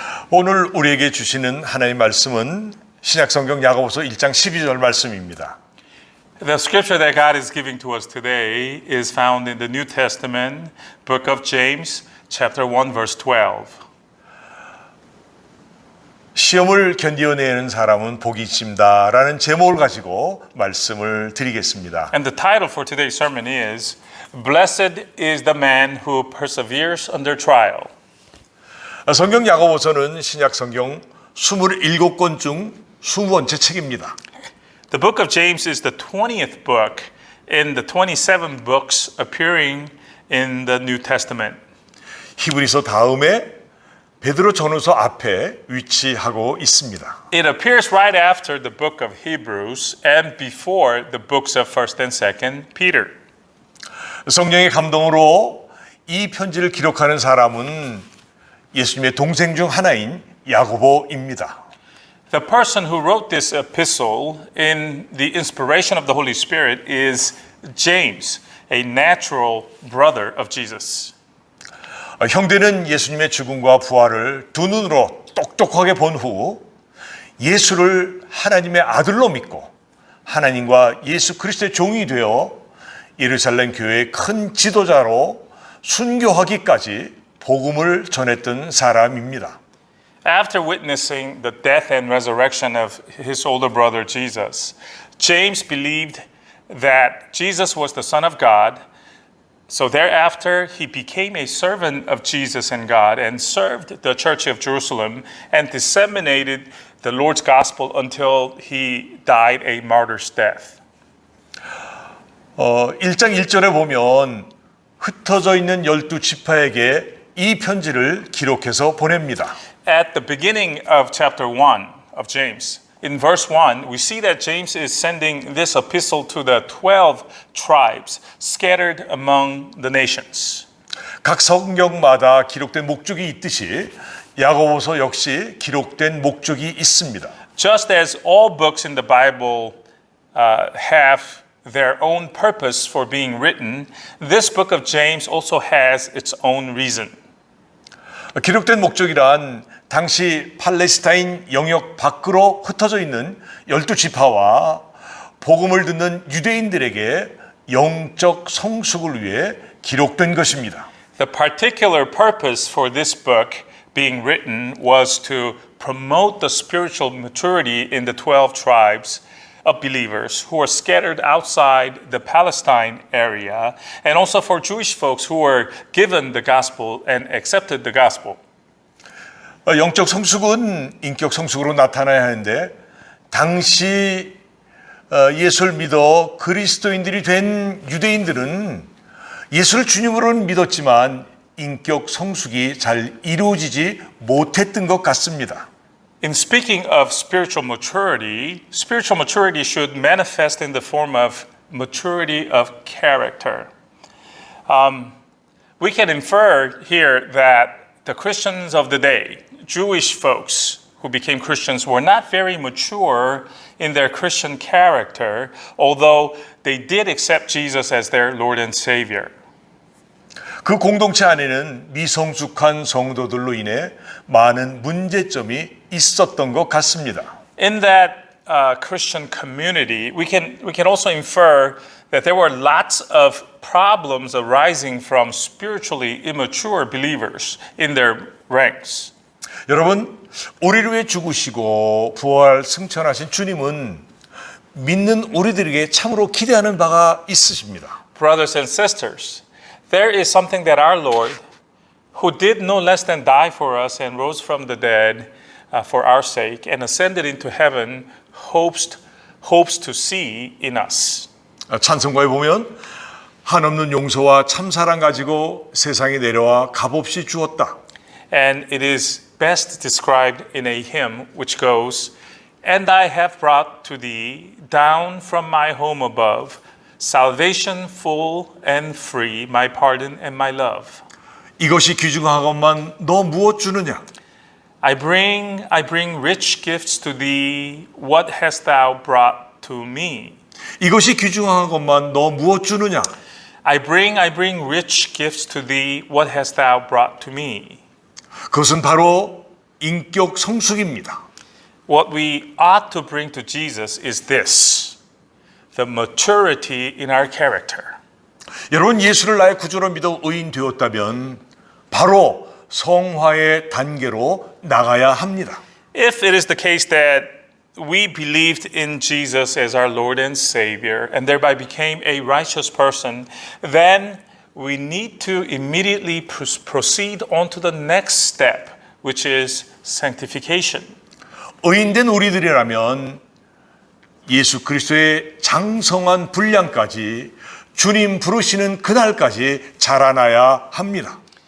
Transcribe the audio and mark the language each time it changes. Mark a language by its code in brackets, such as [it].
[ko] 오늘 우리에게 주시는 하나님의 말씀은 신약성경 야고보서 1장 12절 말씀입니다. [en] The scripture that God is giving to us today is found in the New Testament, book of James, chapter 1, verse 12. [ko] 시험을 견디어내는 사람은 복이 있습니다라는 제목을 가지고 말씀을 드리겠습니다. [en] And the title for today's sermon is, Blessed is the man who perseveres under trial. [ko] 성경 야고보서는 신약 성경 27권 중 20번째 책입니다. [en] The book of James is the 20th book in the 27 books appearing in the New Testament. [ko] 히브리서 다음에 베드로 전후서 앞에 위치하고 있습니다. [en] It appears right after the book of Hebrews and before the books of 1st and 2nd Peter. [ko] 성령의 감동으로 이 편지를 기록하는 사람은 예수님의 동생 중 하나인 야고보입니다. [en] The person who wrote this epistle in the inspiration of the Holy Spirit is James, a natural brother of Jesus. [ko] 형제는 예수님의 죽음과 부활을 두 눈으로 똑똑하게 본 후 예수를 하나님의 아들로 믿고 하나님과 예수 그리스도의 종이 되어 예루살렘 교회의 큰 지도자로 순교하기까지 복음을 전했던 사람입니다. [en] After witnessing the death and resurrection of his older brother Jesus, James believed that Jesus was the Son of God. So thereafter, he became a servant of Jesus and God and served the Church of Jerusalem and disseminated the Lord's gospel until he died a martyr's death. [ko] 1장 1절에 보면 흩어져 있는 12지파에게 이 편지를 기록해서 보냅니다. [en] At the beginning of chapter 1 of James, in verse 1, we see that James is sending this epistle to the 12 tribes scattered among the nations. [ko] 각 성경마다 기록된 목적이 있듯이 야고보서 역시 기록된 목적이 있습니다. [en] Just as all books in the Bible have their own purpose for being written, this book of James also has its own reason. [ko] 기록된 목적이란 당시 팔레스타인 영역 밖으로 흩어져 있는 12지파와 복음을 듣는 유대인들에게 영적 성숙을 위해 기록된 것입니다. [en] The particular purpose for this book being written was to promote the spiritual maturity in the 12 tribes of believers who were scattered outside the Palestine area, and also for Jewish folks who were given the gospel and accepted the gospel. [ko] 영적 성숙은 인격 성숙으로 나타나야 하는데 당시 예수를 믿어 그리스도인들이 된 유대인들은 예수를 주님으로는 믿었지만 인격 성숙이 잘 이루어지지 못했던 것 같습니다. [en] In speaking of spiritual maturity should manifest in the form of maturity of character. We can infer here that the Christians of the day, Jewish folks who became Christians, were not very mature in their Christian character, although they did accept Jesus as their Lord and Savior. [ko] 그 공동체 안에는 미성숙한 성도들로 인해 많은 문제점이 있었던 것 같습니다. [en] In that Christian community, we can also infer that there were lots of problems arising from spiritually immature believers in their ranks. [ko] 여러분, 우리를 위해 죽으시고 부활 승천하신 주님은 믿는 우리들에게 참으로 기대하는 바가 있으십니다. [en] Brothers and sisters, there is something that our Lord, who did no less than die for us and rose from the dead for our sake and ascended into heaven, hopes to see in us. [ko] 찬송가에 보면 한없는 용서와 참사랑 가지고 세상에 내려와 값없이 주었다. [en] And it is best described in a hymn which goes, And I have brought to thee down from my home above salvation full and free, my pardon and my love. [ko] 이것이 귀중하건만 너 무엇 주느냐? [en] I bring rich gifts to thee. What hast thou brought to me? [ko] 이것이 귀중하건만 너 무엇 주느냐? [en] I bring rich gifts to thee. What hast thou brought to me? [ko] 그것은 바로 인격 성숙입니다. [en] What we ought to bring to Jesus is this: the maturity in our character. [ko] 여러분, 예수를 나의 구주로 믿어 의인 되었다면 바로 성화의 단계로 나가야 합니다. [en] If it is the case that we believed in Jesus as our Lord and Savior and thereby became a righteous person, then we need to immediately proceed on to the next step, which is sanctification. [ko] 의인된 우리들이라면 예수 그리스도의 장성한 분량까지 주님 부르시는 그날까지 자라나야 합니다.